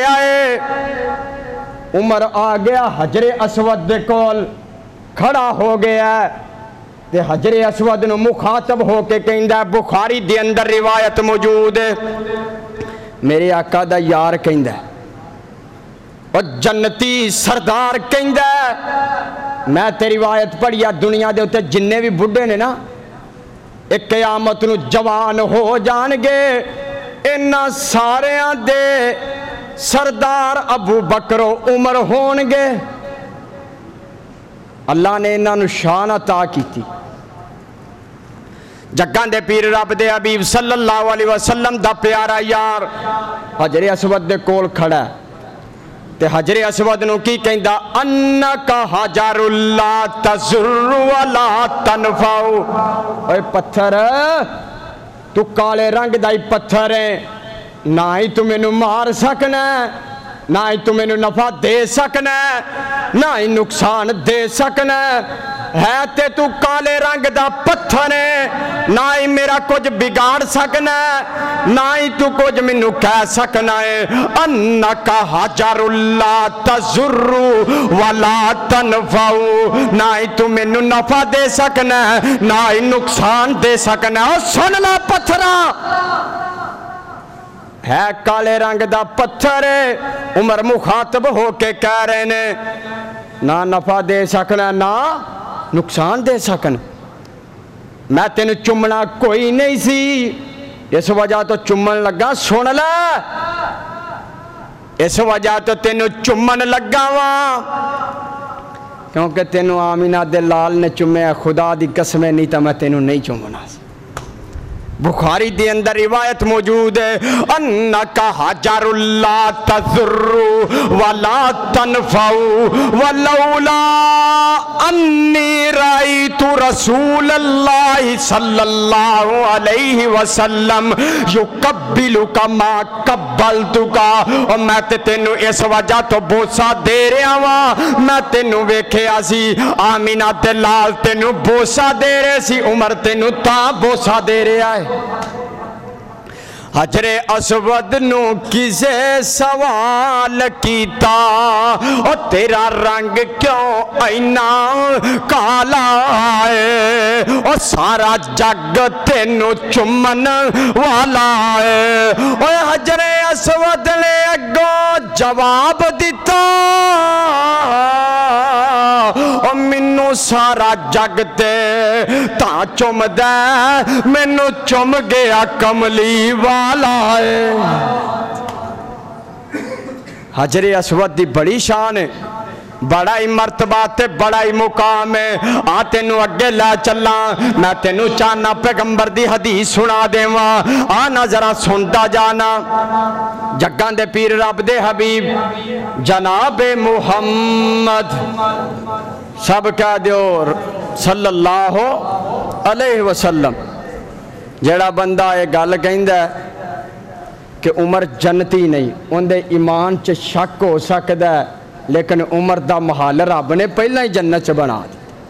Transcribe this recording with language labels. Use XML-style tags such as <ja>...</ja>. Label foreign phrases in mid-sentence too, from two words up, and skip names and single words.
<pa>آئے عمر آ گیا حجر اسود دے کول کھڑا ہو گیا تے حجر اسود نو مخاطب ہو کے کہندا بخاری دے اندر روایت موجود ہے میرے آقا دا یار کہندا اور جنتی سردار کہندا میں تے روایت پڑھیا دنیا دے اوتے جننے بھی بڈھے نے نا ایک قیامت نو جوان ہو جان گے انہاں ساریاں دے سردار ابو بکر و عمر ہون گے اللہ نے انہاں نو شان عطا کیتی جگاں دے پیر رب دے حبیب</pa> <ar>صلی اللہ علیہ وسلم</ar> <pa>دا پیارا یار حجر اسود دے کول کھڑا ہے تے حجر اسود نو کی کہندا</pa> <ar>انکا حجر لا تضر ولا تنفع</ar> <pa>اے پتھر تو کالے رنگ دا ہی پتھر ہے نہ ہی تو میں نو مار سکنا نہ ہی تو میں نو نفع دے سکنا نہ ہی نقصان دے سکنا ہے تے تو کالے رنگ دا پتھر ہے نہ ہی میرا کچھ بگاڑ سکنا نہ ہی تو کچھ میں نو کہہ سکنا ہے</pa> <ar>انکا حجر لا تضر ولا تنفع</ar> <pa>نہ ہی تو میں نو نفع دے سکنا نہ ہی نقصان دے سکنا اور سن لا پتھرا ہے کالے رنگ دا پتھر ہے عمر مخاطب ہو کے کہہ رہے نے نہ نفع دے سکنا نہ نقصان دے سکنا میں تینوں چمنا کوئی نہیں سی اس وجہ تو چمن لگا سن لے اس وجہ تو تینوں چمن لگا وہاں کیونکہ تینوں آمینہ دے لال نے چمے خدا دی قسمیں نہیں تا میں تینوں نہیں چمنا سی بخاری دے اندر روایت موجود ہے</pa> <ar>انکا حجر لا تضر ولا تنفع ولولا انی رأیت رسول اللہ صلی اللہ علیہ وسلم یقبلک ما قبلتک</ar> <pa>اور میں تینوں اس وجہ تو بوسا دے رہا ہوں میں تینوں ویکھیا سی آمینہ تے لال تینوں بوسا دے رہے سی عمر تینوں تا بوسا دے رہا ہے حجر اسود نو کسے سوال کیتا اور تیرا رنگ کیوں اینا کالا ہے اور سارا جگ تینو چمن والا ہے اور حجر اسود نے اگوں جواب دیتا اور منو سارا جگ تے تا چم دے منو چم گیا کملی والا ہے حجر اسود دی بڑی شان ہے بڑا ہی مرتبہ تے بڑا ہی مقام ہے آ تینوں اگے لے چلا میں تینوں چاہنا پیغمبر دی حدیث سنا دیواں آنا ذرا سنتا جانا جگاں دے پیر رب دے حبیب جناب محمد سب کہہ دیو</pa> <ar>صلی اللہ علیہ وسلم</ar> <pa>جیڑا بندہ یہ گل کہندا ہے کہ عمر جنتی نہیں ان دے ایمان چ شک ہو سکدا ہے لیکن عمر دا محل رب نے پہلا ہی جنت چ بنا دی</pa>